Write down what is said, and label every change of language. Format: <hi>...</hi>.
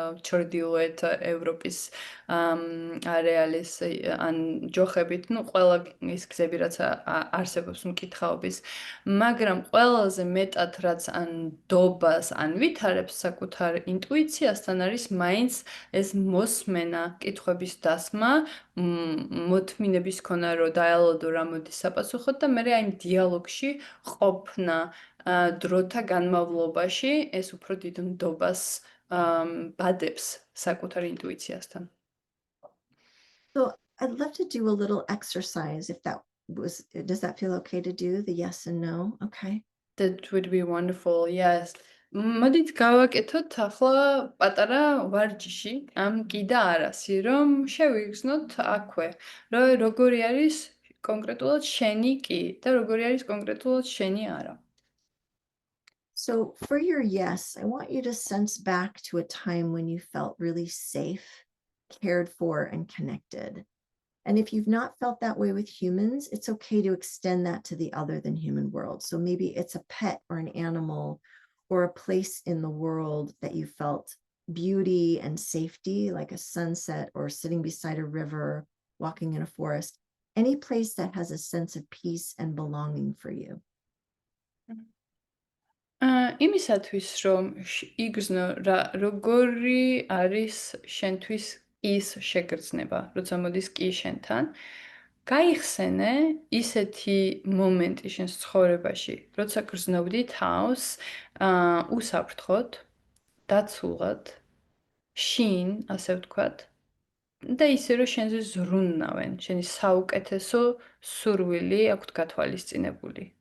<ka>ჩრდილოეთ ევროპის არეალის ან ჯოხებით, ну ყველა ის გზები რაც არსებობს მკითხაობის, მაგრამ ყველაზე მეტად რაც ან დობას ან ვითარებს საკუთარ ინტუიციასთან არის მაინც ეს მოსმენა, კითხვების დასმა, მოთმინების ქონა, რომ დაელოდო რა მოდის საპასუხოდ და მე აი დიალოგში ყოფნა დროთა განმავლობაში ეს უფრო დიდ ნდობას ბადებს საკუთარ ინტუიციასთან.</ka> <en>So I'd love to do a little exercise if does that feel okay to do, the yes and no? Okay. That would be wonderful, yes.</en> <ka>მოდით გავაკეთოთ ახლა პატარა ვარჯიში ამ კი და არასი, რომ შევიგრძნოთ აქვე, რომ როგორი არის კონკრეტულად შენი კი და როგორი არის კონკრეტულად შენი არა.</ka> <en>So for your yes, I want you to sense back to a time when you felt really safe, cared for, and connected. And if you've not felt that way with humans, it's okay to extend that to the other than human world. So maybe it's a pet or an animal or a place in the world that you felt beauty and safety, like a sunset or sitting beside a river, walking in a forest, any place that has a sense of peace and belonging for you.</en> <ka>იმისათვის რომ იგრძნო როგორი არის შენთვის ის შეგრძნება, როცა მოდის კი შენთან. გაიხსენე ისეთი მომენტი შენს ცხოვრებაში, როცა გრძნობდი თავს უსაფრთხოდ, დაცულად, შინ, ასე ვთქვათ, და ისე რომ შენზე ზრუნავენ, შენი საუკეთესო სურვილი აქვთ გათვალისწინებული.</ka>